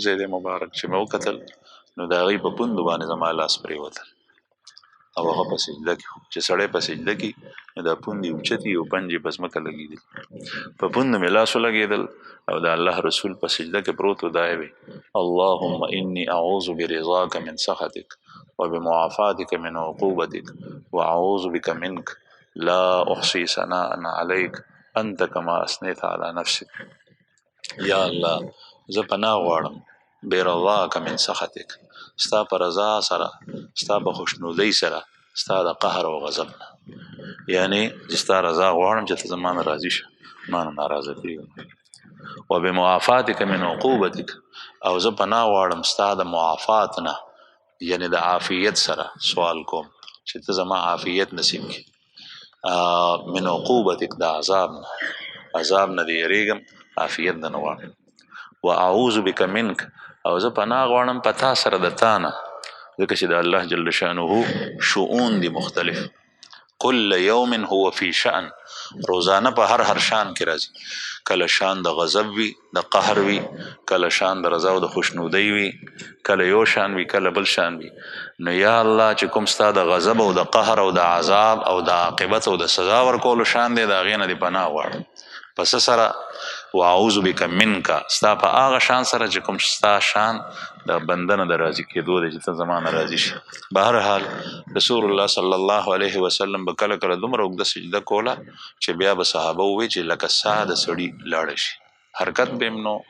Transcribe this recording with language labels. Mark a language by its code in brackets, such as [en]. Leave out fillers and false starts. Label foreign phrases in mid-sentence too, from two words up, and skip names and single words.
[ps] ځای دی مبارک چې مې وکتل نو د هغې په پوندو باندې زما لاس پرېوتل او هغه په سجده کې چې سړی په سجده کې نو دا پوندې اوچتې او پنجې په ځمکه لګېدل په پوندو مې لاس ولګېدل او د الله رسول په سجده کې پروت و دا یې [ar] اللهم انی اعوذ برضاک من سخطک وبمعافاتک من عقوبتک واعوذ بک منک لا احصي ثناء عليك انت كما اثنيت على نفسك یا الله زه [ps] پناه غواړم [ar] برضاک من سخطک [ps] ستا په رضا سره ستا په خوشنودۍ سره ستا د قهر او غضب نه یعنی ستا رضا غواړم چې ته زما نه راضي شه ما نه ناراضه کېږم [ar] وبمعافاتک من عقوبتک [ps] او زه پناه غواړم ستا د معافات نه یعنی د عافیت سره سوال کوم چې ته زما عافیت نصیب کړي [ar] من عقوبتک [ps] د عذاب نه دې یریږم عافیت نه غواړم [ar] واعوذ بک منک [ps] او زه پناه غواړم په تا سره د تا نه ځکه چې د الله [ar] جل شانه [ps] شؤون دي مختلف [ar] کل یوم هو فی شأن [ps] روزانه په هر شان کې راځي کله شان د غضب وي د قهر وي کله شان د رضا او د خوشنودۍ وي کله یو شان وي کله بل شان وي نو یا الله چې کوم ستا د غضب او د قهر او د عذاب او د عاقبت او د سزا ورکولو شان دی د هغې نه دې پناه غواړم پس سره [ar] واعوذ بک منک [ps] ستا په هغه شان سره چې کوم ستا شان د بنده نه د راضي کېدو دی چې ته زما نه راضي شي بهرحال [ar] رسول الله صلی الله علیه وسلم [ps] به کله کله دومره اوږده سجده کوله چې بیا به صحابه ووایي چې لکه ساه د سړي لاړه شي حرکت به هم نو